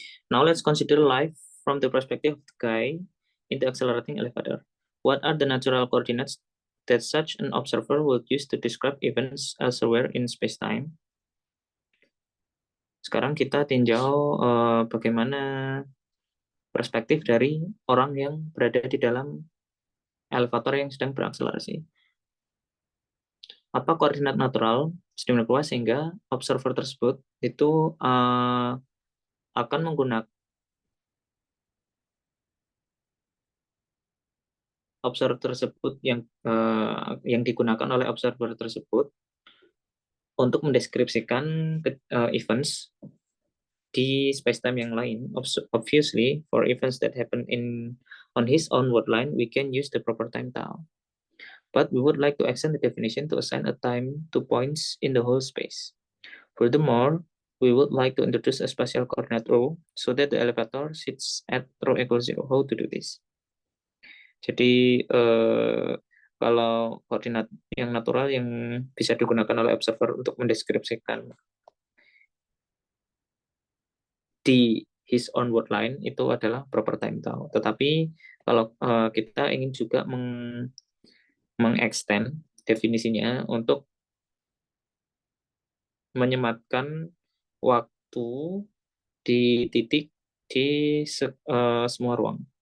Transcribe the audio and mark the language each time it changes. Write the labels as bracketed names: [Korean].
[English] Now let's consider life from the perspective of the guy in the accelerating elevator. What are the natural coordinates that such an observer would use to describe events elsewhere in space-time? [Indonesian] Sekarang kita tinjau bagaimana perspektif dari orang yang berada di dalam elevator yang sedang berakselerasi. apa koordinat natural sedemikian rupa sehingga observer tersebut itu akan menggunakan observer tersebut yang digunakan oleh observer tersebut untuk mendeskripsikan events di spacetime yang lain. [English] Obviously, for events that happen on his own world line, we can use the proper time tau. But we would like to extend the definition to assign a time to points in the whole space. Furthermore, we would like to introduce a spatial coordinate rho so that the elevator sits at rho equals 0. How to do this? [Indonesian] Jadi kalau koordinat yang natural yang bisa digunakan oleh observer untuk mendeskripsikan di [English] his onward line [Indonesian] itu adalah proper time tau. Tetapi kalau kita ingin juga mengextend definisinya untuk menyematkan waktu di titik di semua ruang.